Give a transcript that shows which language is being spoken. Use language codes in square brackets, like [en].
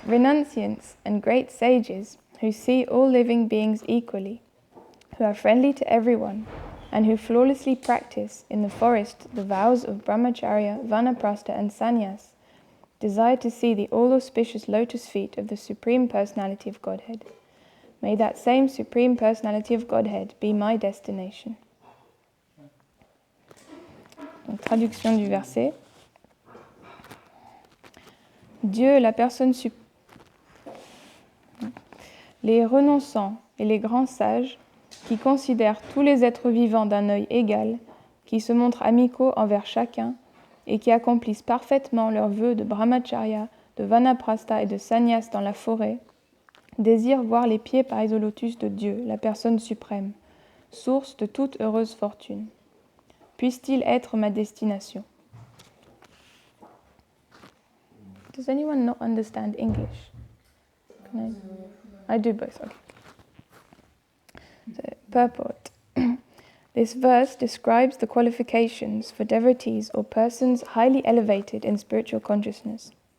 [en] Renunciants and great sages who see all living beings equally, who are friendly to everyone, and who flawlessly practice in the forest the vows of brahmacharya, vanaprastha and sannyas, desire to see the all-auspicious lotus feet of the Supreme Personality of Godhead. May that same Supreme Personality of Godhead be my destination. [fr] Donc, traduction du verset. Dieu, la personne suprême. Les renonçants et les grands sages, qui considèrent tous les êtres vivants d'un œil égal, qui se montrent amicaux envers chacun et qui accomplissent parfaitement leurs vœux de brahmacharya, de vanaprastha et de sannyas dans la forêt, désirent voir les pieds pareils au lotus de Dieu, la personne suprême, source de toute heureuse fortune. Puisse-t-il être ma destination? [en] Does anyone not understand English? I do both, okay. So, purport. This verse describes the qualifications for devotees or persons highly elevated in spiritual consciousness.